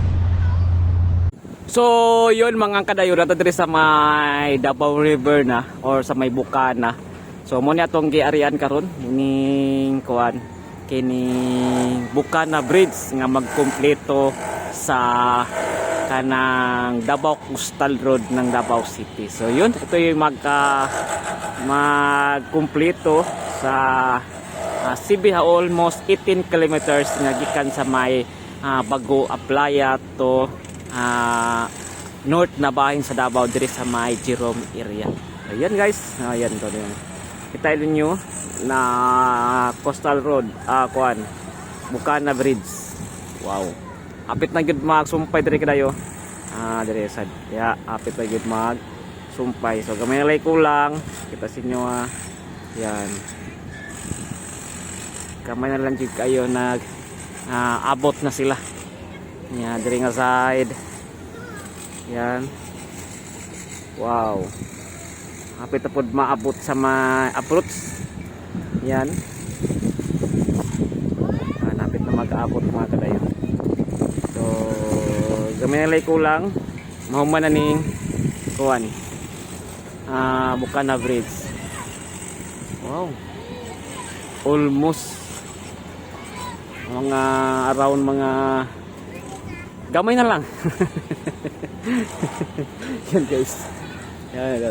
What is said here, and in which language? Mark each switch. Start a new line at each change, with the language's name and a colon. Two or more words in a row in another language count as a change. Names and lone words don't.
Cebuano: So yun mga kadayo, nato diri sa may Davao River na or sa may Bukana. So mo ni atong giarian karon ning kuan kining Bukana Bridge nga magkumpleto sa kanang Davao Coastal Road ng Davao City.
Filipino: So yun, ito yung
Cebuano: magkumpleto sa CB
English: almost 18 kilometers
Cebuano: nga gikan sa may Bago Aplaya to north na bahin sa Davao diri sa may Jerome area.
Filipino: Ayan guys, ayan to din. Kita niyo na Coastal Road,
Cebuano: kuan Bukana Bridge. Wow. Apit na gyud magsumpay diri kadayo. Diri sa apit na gyud magsumpay. So gamay na lay kulang. Kita sa inyo yan. Kamay na lang jud kayo nag abot na sila. Yan, diri nga side. Yan. Wow. Hapit na pod maabot sa approach. Yan. Hapit na mag-aabot mga kadayo. So, gamay na ko lang. Mahuman na ning kuan. Bukana Bridge. Wow. Almost mga around mga gamay na lang. Yan guys. Yan daw.